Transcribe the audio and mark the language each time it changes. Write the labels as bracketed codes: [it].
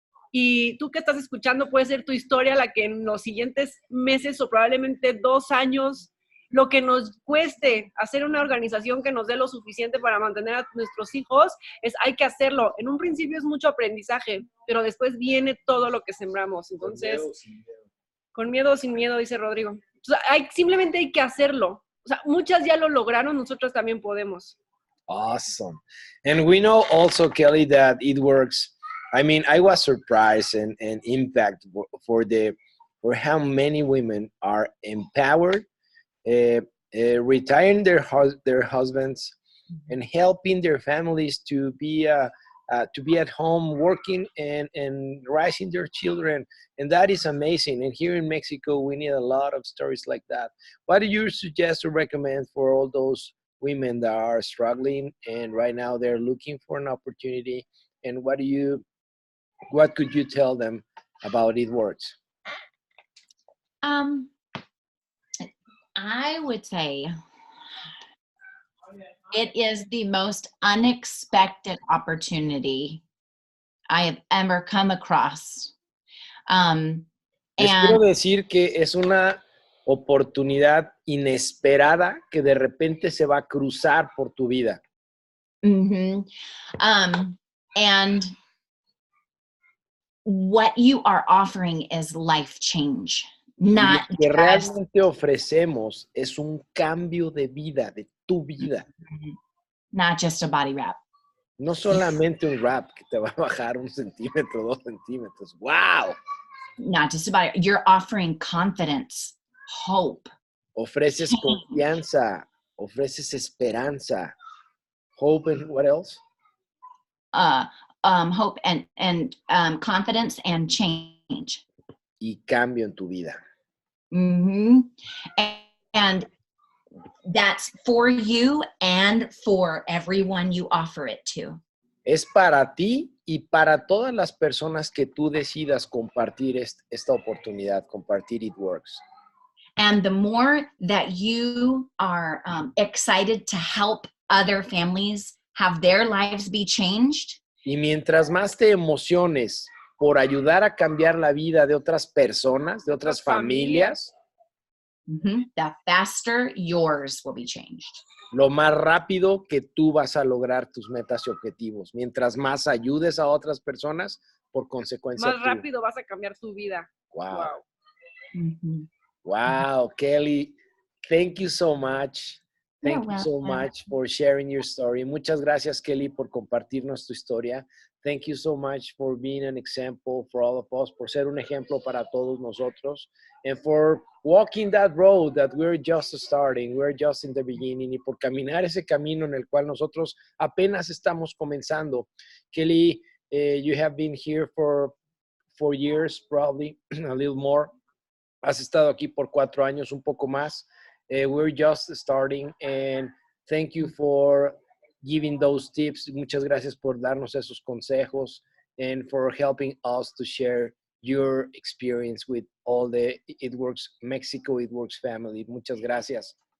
[es] Y tú que estás escuchando, puede ser tu historia la que en los siguientes meses o probablemente 2 años, lo que nos cueste hacer una organización que nos dé lo suficiente para mantener a nuestros hijos, hay que hacerlo. En un principio es mucho aprendizaje, pero después viene todo lo que sembramos. Entonces, con miedo o sin miedo, dice Rodrigo. O sea, simplemente hay que hacerlo. O sea, muchas ya lo lograron, nosotros también podemos. [en] Awesome. And we know also, Kellie, that it works. I mean, I was surprised and impact for how many women are empowered, retiring their husbands, and helping their families to be at home working and raising their children. And that is amazing. And here in Mexico, we need a lot of stories like that. What do you suggest or recommend for all those women that are struggling and right now they're looking for an opportunity? And what could you tell them about It Works? I would say it is the most unexpected opportunity I have ever come across. [es] Les quiero decir que es una oportunidad inesperada que de repente se va a cruzar por tu vida. Mm-hmm. [en] And what you are offering is life change. Not [es] lo que realmente ofrecemos es un cambio de vida, de tu vida. [en] Not just a body wrap. [es] No solamente un wrap que te va a bajar 1 centímetro, 2 centímetros. ¡Wow! [en] Not just a body. You're offering confidence, hope. [es] Ofreces confianza, ofreces esperanza. [en] Hope and what else? Hope and confidence and change. [es] Y cambio en tu vida. Mm-hmm. [en] And that's for you and for everyone you offer it to. [es] Es para ti y para todas las personas que tú decidas compartir esta oportunidad, compartir It Works. [en] And the more that you are excited to help other families have their lives be changed. [es] Y mientras más te emociones por ayudar a cambiar la vida de otras personas, de otras familias, [en] the faster yours will be changed. [es] Lo más rápido que tú vas a lograr tus metas y objetivos. Mientras más ayudes a otras personas, por consecuencia. Más rápido vas a cambiar tu vida. [en] Wow. Wow, Kellie, thank you so much. Thank you so much for sharing your story. [es] Muchas gracias, Kellie, por compartirnos tu historia. [en] Thank you so much for being an example for all of us, [es] por ser un ejemplo para todos nosotros, [en] and for walking that road that we're just starting, we're just in the beginning, [es] y por caminar ese camino en el cual nosotros apenas estamos comenzando. [en] Kellie, you have been here for 4 years, probably a little more. [es] Has estado aquí por 4 años, un poco más. [en] We're just starting, and thank you for giving those tips. [es] Muchas gracias por darnos esos consejos [en] and for helping us to share your experience with all the It Works Mexico, It Works family. [es] Muchas gracias.